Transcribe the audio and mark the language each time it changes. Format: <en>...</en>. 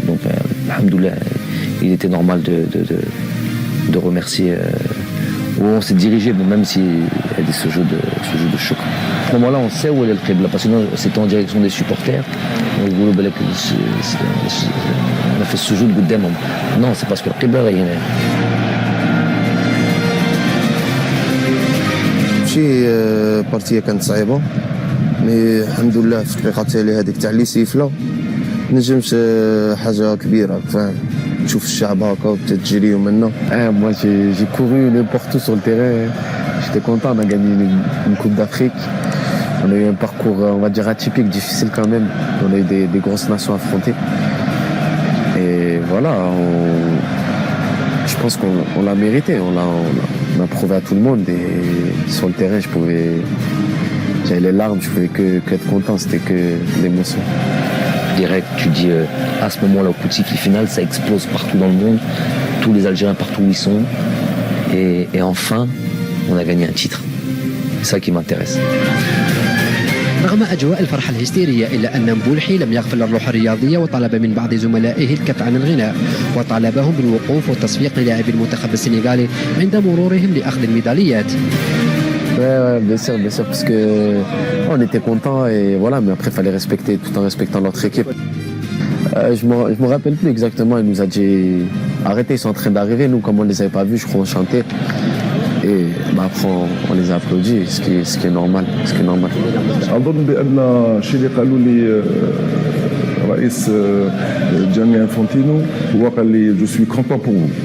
<fr>Donc alhamdoulilah, il était normal de remercier où on s'est dirigé, même s'il y a ce jeu de choc. À ce moment-là, on sait où est le Qibla, parce que c'était en direction des supporters. On a fait ce jeu de Goudem. Non, c'est parce que le Qibla est</fr> <ar>ماشي بارتيه كانت صعيبه مي الحمد لله في الدقيقه التاليه هذيك تاع لي سيفله نجمش حاجه كبيره فاهم تشوف الشعب هكا وتجري منا.</ar> <fr>Moi j'ai couru n'importe où sur le terrain, j'étais content, on a gagné une Coupe d'Afrique. On a eu un parcours, on va dire, atypique, difficile quand même. On a eu des grosses nations affrontées. Et voilà, je pense qu'on l'a mérité, on a prouvé à tout le monde. Et sur le terrain, j'avais les larmes, je pouvais que être content, c'était que l'émotion. Direct, tu dis à ce moment-là au coup de sifflet final, ça explose partout dans le monde, tous les Algériens partout où ils sont, et enfin, on a gagné un titre. C'est ça qui m'intéresse.</fr> <ar>رغم أجواء الفرحة الهستيرية إلا أن مبولحي لم يغفل الروح الرياضية وطلب من بعض زملائه الكف عن الغناء وطالبهم بالوقوف والتصفيق للاعبي المنتخب السنغالي عند مرورهم لأخذ الميداليات.</ar> <fr>Ouais, bien sûr, parce que on était contents et voilà, mais après il fallait respecter tout en respectant notre équipe. Je me rappelle plus exactement, il nous a dit arrêtez, ils sont en train d'arriver, nous comme on les avait pas vus, je crois on chantait. Et après on les a applaudis, ce qui est normal.</fr> <ar>أظن بأن الشيء اللي قالوا لي رئيس جاني انفانتينو هو قال لي جو سوي كونتون بور فو.</ar>